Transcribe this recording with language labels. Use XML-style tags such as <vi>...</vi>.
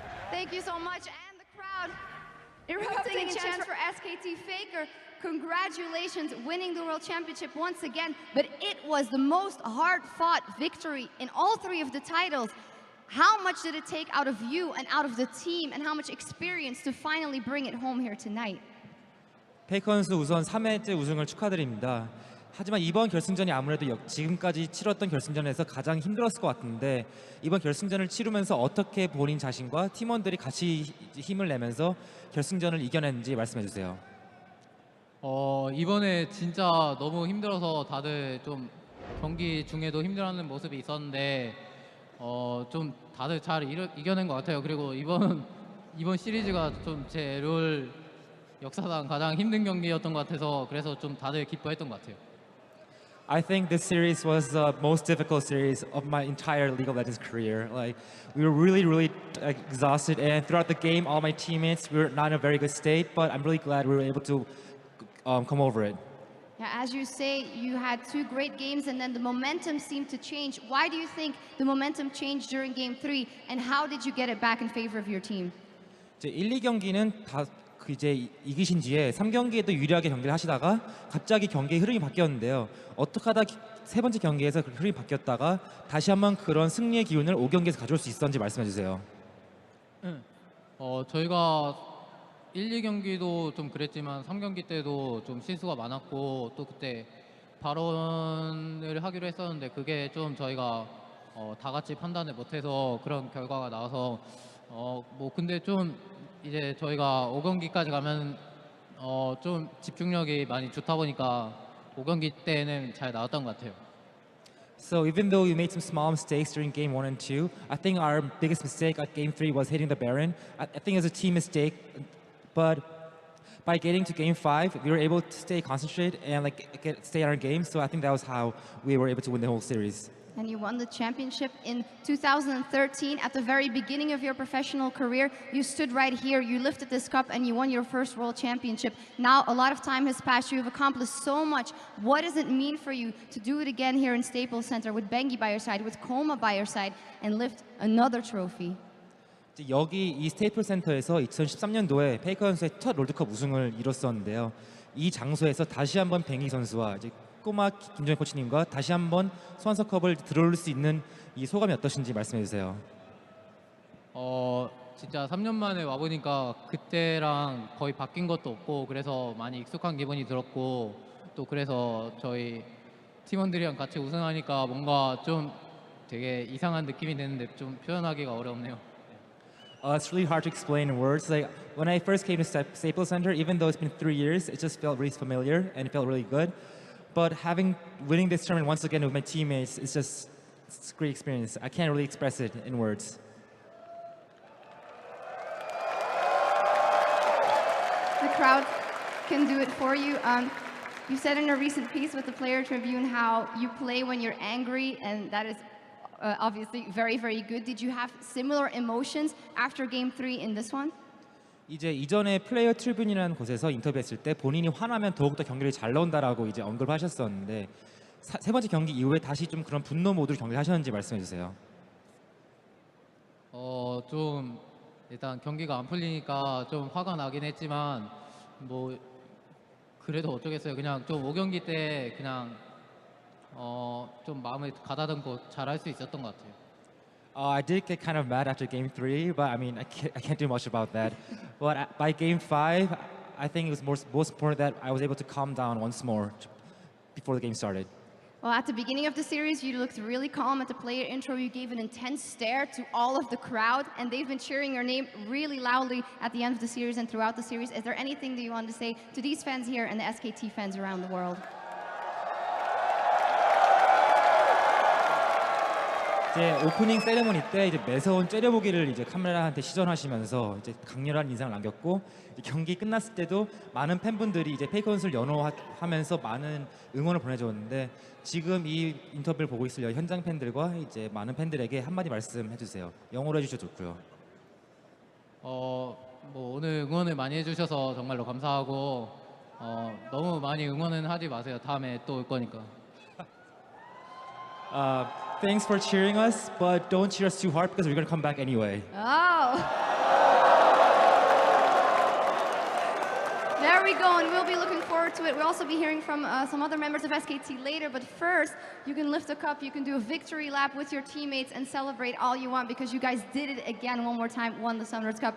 <en>Thank you so much, and the crowd erupting in chants for SKT Faker. Congratulations, winning the World Championship once again, but it was the most hard-fought victory in all 3 of the titles. How much did it take out of you and out of the team, and how much experience to finally bring it home here tonight?</en> <ko>페이커 선수 우선 3회째 우승을 축하드립니다. 하지만 이번 결승전이 아무래도 지금까지 치렀던 결승전에서 가장 힘들었을 것 같은데 이번 결승전을 치르면서 어떻게 본인 자신과 팀원들이 같이 힘을 내면서 결승전을 이겨냈는지 말씀해 주세요. 이번에 진짜 너무 힘들어서 다들 좀 경기 중에도 힘들어하는 모습이 있었는데 좀 다들 잘 이겨낸 것 같아요. 그리고 이번 시리즈가 좀 제 롤 역사상 가장 힘든 경기였던 것 같아서 그래서 좀 다들 기뻐했던 것 같아요.</ko> <en>I think this series was the most difficult series of my entire League of Legends career. Like, we were really exhausted, and throughout the game, all my teammates were not in a very good state, but I'm really glad we were able to come over it. Yeah, as you say, you had 2 great games and then the momentum seemed to change. Why do you think the momentum changed during Game 3, and how did you get it back in favor of your team?</en> <ko>이제 1, 2경기는 다 이제 이기신 뒤에 3경기에도 유리하게 경기를 하시다가 갑자기 경기의 흐름이 바뀌었는데요. 어떻게 하다 3번째 경기에서 그 흐름이 바뀌었다가 다시 한번 그런 승리의 기운을 5경기에서 가져올 수 있었는지 말씀해 주세요. 저희가 1, 2경기도 좀 그랬지만 3경기 때도 좀 실수가 많았고 또 그때 발언을 하기로 했었는데 그게 좀 저희가 다 같이 판단을 못해서 그런 결과가 나와서 뭐 근데 좀 이제 저희가 5경기까지 가면 좀 집중력이 많이 좋다 보니까 5경기 때는 잘 나왔던 것 같아요.</ko> <en>So even though we made some small mistakes during game 1 and 2, I think our biggest mistake at game 3 was hitting the Baron. I think it was a team mistake, but by getting to game 5, we were able to stay concentrated and stay on our game. So I think that was how we were able to win the whole series. And you won the championship in 2013. At the very beginning of your professional career, you stood right here, you lifted this cup, and you won your first world championship. Now, a lot of time has passed. You have accomplished so much. What does it mean for you to do it again here in Staples Center with Bengi by your side, with Koma by your side, and lift another trophy?</en> <ko>여기 이 스테이플 센터에서 2013년도에 페이커 선수의 첫 롤드컵 우승을 이뤘었는데요. 이 장소에서 다시 한번 뱅이 선수와 이제 꼬마 김정희 코치님과 다시 한번 소환서컵을 들어올 수 있는 이 소감이 어떠신지 말씀해 주세요. 진짜 3년 만에 와 보니까 그때랑 거의 바뀐 것도 없고 그래서 많이 익숙한 기분이 들었고 또 그래서 저희 팀원들이랑 같이 우승하니까 뭔가 좀 되게 이상한 느낌이 드는데 좀 표현하기가 어렵네요.</ko> <en>It's really hard to explain in words. Like when I first came to Staples Center, even though it's been 3 years, it just felt really familiar and it felt really good. But winning this tournament once again with my teammates, it's a great experience. I can't really express it in words. The crowd can do it for you. You said in a recent piece with the Player Tribune how you play when you're angry, and that is obviously very, very good. Did you have similar emotions after Game 3 in this one?</en> <ko>이제 이전에 플레이어 트리뷴이라는 곳에서 인터뷰했을 때 본인이 화나면 더욱더 경기를 잘 넣는다라고 이제 언급을 하셨었는데 세 번째 경기 이후에 다시 좀 그런 분노 모드로 경기를 하셨는지 말씀해 주세요. 좀 일단 경기가 안 풀리니까 좀 화가 나긴 했지만 뭐 그래도 어쩌겠어요. 그냥 좀 5경기 때 그냥 좀 마음에 가다듬고 잘할 수 있었던 것 같아요.</ko> <en>I did get kind of mad after game 3, but I mean, I can't do much about that. But by game 5, I think it was most important that I was able to calm down once more before the game started. Well, at the beginning of the series, you looked really calm. At the player intro, you gave an intense stare to all of the crowd, and they've been cheering your name really loudly at the end of the series and throughout the series. Is there anything that you want to say to these fans here and the SKT fans around the world?</en> <ko>이제 오프닝 세레모니 때 이제 매서운 째려보기를 이제 카메라한테 시전하시면서 이제 강렬한 인상을 남겼고 경기 끝났을 때도 많은 팬분들이 이제 페이커 선수를 연호하면서 많은 응원을 보내줬는데 지금 이 인터뷰를 보고 있을 현장 팬들과 이제 많은 팬들에게 한마디 말씀해 주세요. 영어로 해주셔도 좋고요. 뭐 오늘 응원을 많이 해주셔서 정말로 감사하고 너무 많이 응원은 하지 마세요. 다음에 또 올 거니까.</ko> <en>Thanks for cheering us, but don't cheer us too hard because we're going to come back anyway. Oh! There we go, and we'll be looking forward to it. We'll also be hearing from some other members of SKT later, but first, you can lift a cup, you can do a victory lap with your teammates and celebrate all you want because you guys did it again one more time, won the Sunrise Cup.</en>